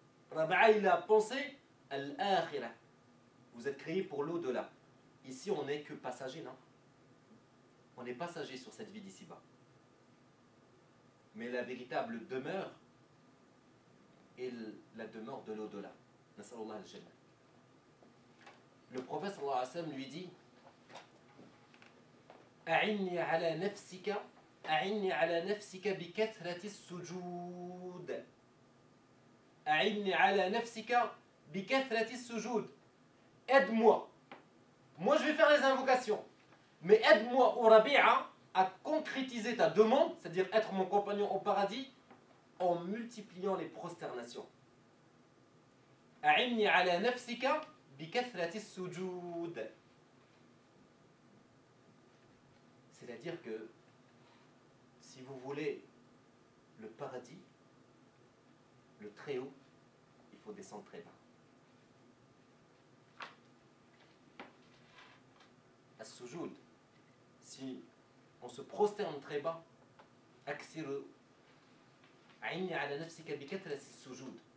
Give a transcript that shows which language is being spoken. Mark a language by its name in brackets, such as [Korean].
[French] Rabi'a, il a pensé à l'akhirah. Vous êtes créés pour l'au-delà. Ici, on n'est que passager, non? On est passager sur cette vie d'ici-bas. Mais la véritable demeure est la demeure de l'au-delà. [Arabic] Nas'alullah al-jannah. [French] Le prophète sallallahu alayhi wa sallam lui dit [Arabic] أعني على نفسك أعني على نفسك بكثرة السجود أعني على نفسك بكثرة السجود. [French] Aide-moi. Moi je vais faire les invocations. Mais aide-moi, au Rabi'a, à concrétiser ta demande, c'est-à-dire être mon compagnon au paradis, en multipliant les prosternations. [Arabic] أعني على نفسك بكثرة السجود. [French] C'est-à-dire que si vous voulez le paradis, le très haut, il faut descendre très bas. As-sujud, si on se prosterne très bas, [Arabic] aksiru aini ala nafsika bi kathrati as-sujud.